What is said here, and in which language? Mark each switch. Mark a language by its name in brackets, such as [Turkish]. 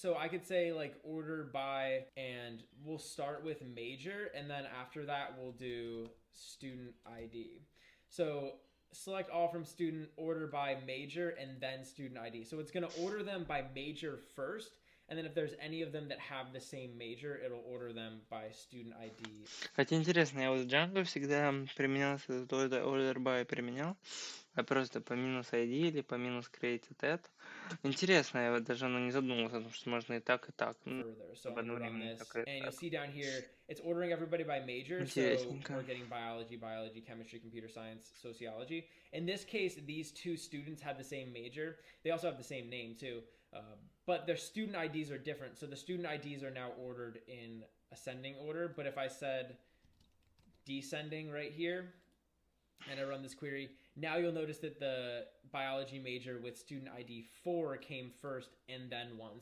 [English] So I could say like order by, and we'll start with major, and then after that we'll do student ID. So select all from student, order by major, and then student ID. So it's going to order them by major first, and then if there's any of them that have the same major, it'll order them by student ID. [Russian] Хотя интересно, я вот в Django всегда применял этот order by применял, а просто по минус ID или по минус created at. Интересно, я вот даже не задумывался, потому что можно и так, и так. [English] So I'm gonna run this, and you'll see down here, it's ordering everybody by major, so we're getting biology, chemistry, computer science, sociology. In this case, these two students have the same major. They also have the same name too, but their student IDs are different. So the student IDs are now ordered in ascending order, but if I said descending right here, and I run this query, now you'll notice that the biology major with student ID 4 came first and then 1.